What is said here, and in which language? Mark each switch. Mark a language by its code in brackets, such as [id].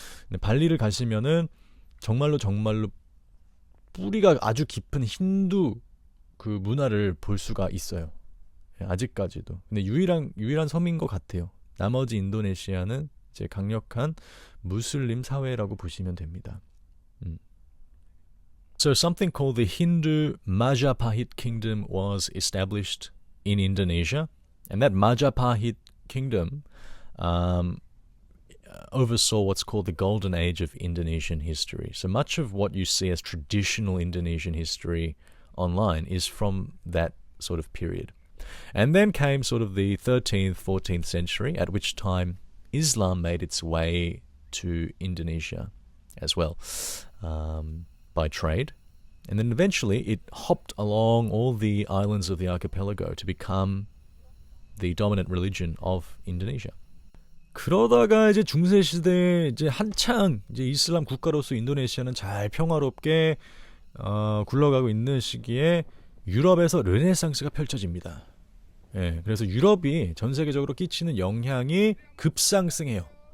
[ko] 근데 발리를 가시면은 정말로 뿌리가 아주 깊은 힌두 그 문화를 볼 수가 있어요. 아직까지도. 근데 유일한 섬인 것 같아요. 나머지 인도네시아는 이제 강력한 무슬림 사회라고 보시면 됩니다. [en] So something called the Hindu Majapahit Kingdom was established in Indonesia, and that Majapahit Kingdom oversaw what's called the golden age of Indonesian history. So much of what you see as traditional Indonesian history online is from that sort of period. And then came sort of the 13th, 14th century, at which time Islam made its way to Indonesia as well. by trade. And then eventually it hopped along all the islands of the archipelago to become the dominant religion of Indonesia. [ko] 그러다가 이제 중세 시대에 이제 한창 이제 이슬람 국가로서 인도네시아는 잘 평화롭게 굴러가고 있는 시기에 유럽에서 르네상스가 펼쳐집니다. 예, 그래서 유럽이 전 세계적으로 끼치는 영향이 급상승해요.